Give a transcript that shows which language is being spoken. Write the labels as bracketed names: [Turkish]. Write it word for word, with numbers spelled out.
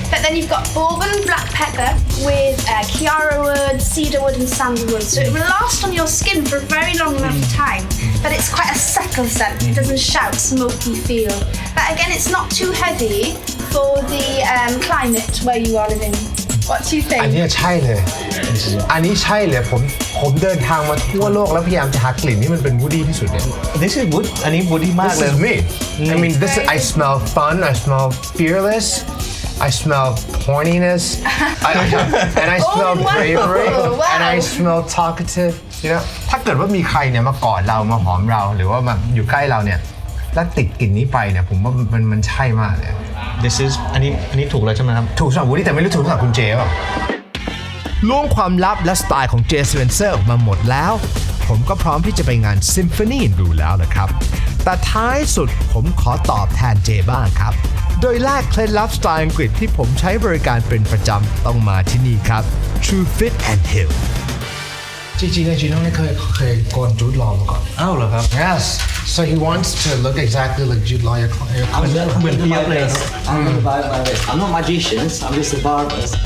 [English] But then you've got bourbon, black pepper with uh, kiara wood, cedar wood and sandalwood. So it will last on your skin for a very long amount of time. But it's quite a subtle scent. It doesn't shout smoky feel. But again, it's not too heavy for the um, climate where you are living. What do you think? [Thai] อันนี้ใช่เลยอันนี้ใช่เลยผมผมเดินทางมาทั่วโลกแล้วพยายามจะหากลิ่นที่มันเป็นวูดดี้ที่สุดเนี่ย [English] This is wood [Thai] อันนี้วูดดี้มากเลย [English] This is me I mean this is, I smell fun I smell fearless I smell horniness I, I, and I smell bravery wow. and I smell talkative you know [Thai] ถ้า เกิดว่ามีใครเนี่ยมาก่อนเรามาหอมเราหรือว่ามาอยู่ใกล้เราเนี่ยแล้วติดกลิ่นนี้ไปเนี่ยผมว่ามันมันใช่มากเลย [English] This is [Thai] อันนี้อันนี้ถูกแล้วใช่ไหมครับ ถูกสำหรับวูดดี้แต่ไม่รู้ถูกสำหรับคุณเจป่ะ ล้วงความลับและสไตล์ของเจสเวนเซอร์ออกมาหมดแล้วผมก็พร้อมที่จะไปงาน Symphony in Blue แล้วล่ะครับแต่ท้ายสุดผมขอตอบแทนเจบ้างครับโดยแรกเคล็ดลับสไตล์อังกฤษที่ผมใช้บริการเป็นประจำต้องมาที่นี่ครับ True Fit and Hill จริงๆนะจีน้องเนี่ยเคยเคยโกนจุดลอมาก่อน อ้าวเหรอครับ [English] Yes so he wants to look exactly like Jude Law [Thai] เหมือนเปียบเลย [English] I'm a barber I'm not magicians I'm just a barber